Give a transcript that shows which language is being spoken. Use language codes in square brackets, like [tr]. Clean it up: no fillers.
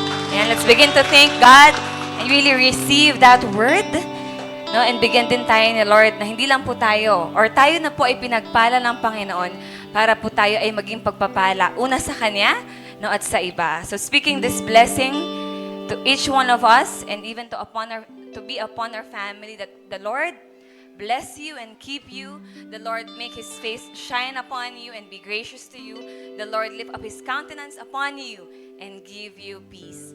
[en] And let's begin to thank God and really receive that word. [tl] No, and bigyan din tayo ni Lord na hindi lang po tayo or tayo na po ay pinagpala ng Panginoon para po tayo ay maging pagpapala. Una sa Kanya, no, at sa iba. [en] So speaking this blessing to each one of us and even to be upon our family, that the Lord bless you and keep you. The Lord make His face shine upon you and be gracious to you. The Lord lift up His countenance upon you and give you peace.